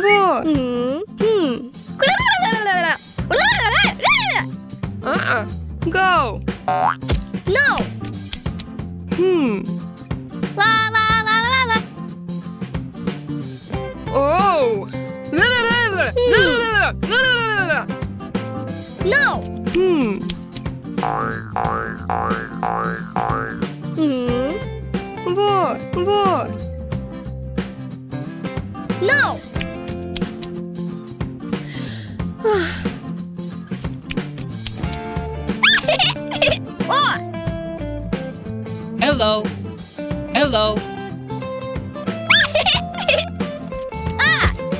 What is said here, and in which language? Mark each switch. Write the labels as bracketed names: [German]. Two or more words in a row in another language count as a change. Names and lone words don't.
[English] Oh. Go. No. La la la la la. Oh. No. Вот. No. Oh. Hello. Hello. Ah.